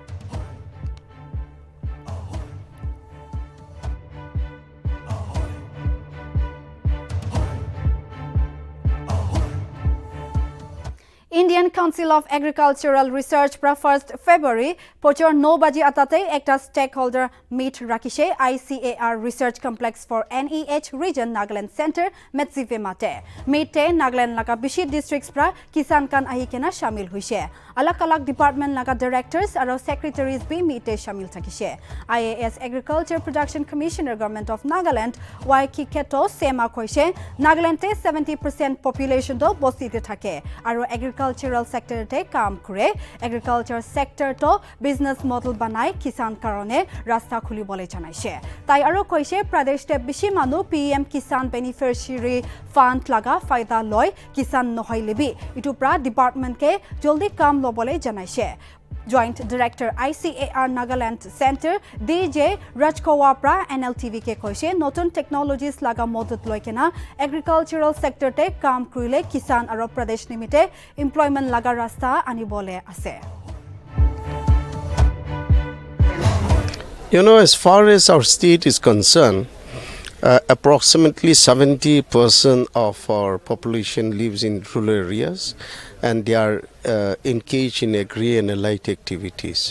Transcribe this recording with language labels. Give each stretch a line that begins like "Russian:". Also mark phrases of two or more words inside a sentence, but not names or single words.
Naga Pidgin: Indian Council of Agricultural Research pra 1st February pochor 9 baji atate ekta
English: stakeholder meet
Naga Pidgin: rakishe ICAR Research Complex for NEH Region Nagaland Center Nltv mate meet te Nagaland laga bishi districts pra kisan kan ahi kena shamil huise alak department laga directors aro secretaries bi meet te shamil thakishe IAS Agriculture Production Commissioner Government of Nagaland YK Keto sema koise Nagaland te 70% population do bosite thake aro
English: agricultural sector
Naga Pidgin: te kaam kore
English: agriculture sector
Naga Pidgin: to
English: business model
Naga Pidgin: banai kisan karone rasta khuli bole janaise tai aro koise pradesh te bishi manu PM Kisan Beneficiary Fund laga faida loy kisan nohoi lebi itu pra department ke joldi kam lobole janaise Joint Director ICAR Nagaland Center DJ Rajkowa pra Nltv ke koise notun technologies laga modut loikena
English: agricultural sector
Naga Pidgin: te kam krile kisan aro pradesh nimite employment laga rasta anibole ase.
English: You know, as far as our state is concerned, approximately 70% of our population lives in rural areas and they are engaged in agri and allied activities.